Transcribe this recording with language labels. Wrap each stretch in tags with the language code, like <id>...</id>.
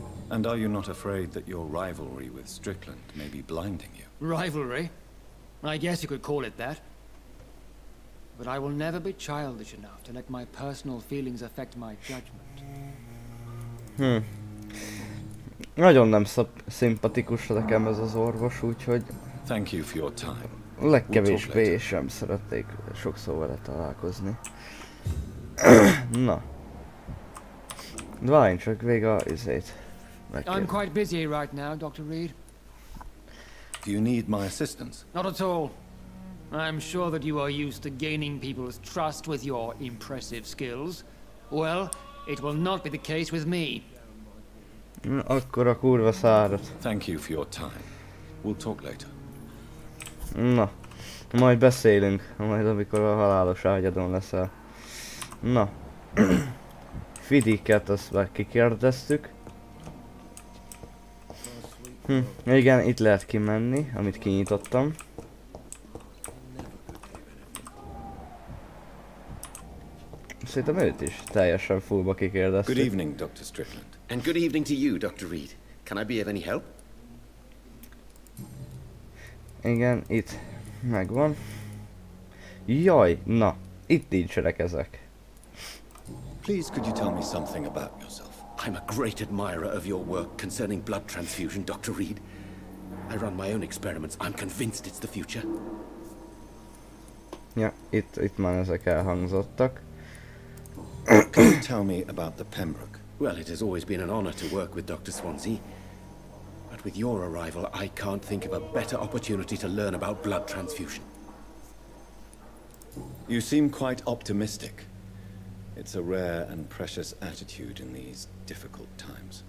<en>And are you not afraid that your rivalry with Strickland may be blinding you? Rivalry? I guess you could call it that. But I will never be childish enough to let my personal feelings affect my judgment.</en> <hu>Nagyon nem szimpatikus nekem ez az orvos, úgyhogy...</hu> <en>Thank you for your time.</en> <hu>Legkevésbé sem szeretnék sokszor vele találkozni. Na. Várjunk csak végig a izét.</hu> <en>I'm quite busy right now, Dr. Reed. Do you need my assistance? Not at all. I'm sure that you are used to gaining people's trust with your impressive skills. Well, it will not be the case with me.</en> <hu>Akkor a kurva szárat.</hu> <en>Thank you for your time. We'll talk later.</en> <hu>Na, majd beszélünk, majd amikor a halálos ágyadon leszel. Na. Fiddicket azt már kikérdeztük. Igen, itt lehet kimenni, amit kinyitottam. Szerintem őt is teljesen fullba kikérdeztük.</hu> <en>Good evening, Dr. Strickland. And good evening to you, Dr. Reed. Can I be of any help?</en> <hu>Igen, itt megvan. Jaj, na, itt nincsenek ezek.</hu> <en>Please, could you tell me something about yourself? I'm a great admirer of your work concerning blood transfusion, Dr. Reed. I run my own experiments. I'm convinced it's the future.</en> <hu>Ja, itt már ezek elhangzottak.</hu> <en>Can you tell me about the Pembroke? Well, it has always been an honor to work with Dr. Swansea. But with your arrival, I can't think of a better opportunity to learn about blood transfusion. You seem quite optimistic. It's a rare and precious attitude in these difficult times.</en>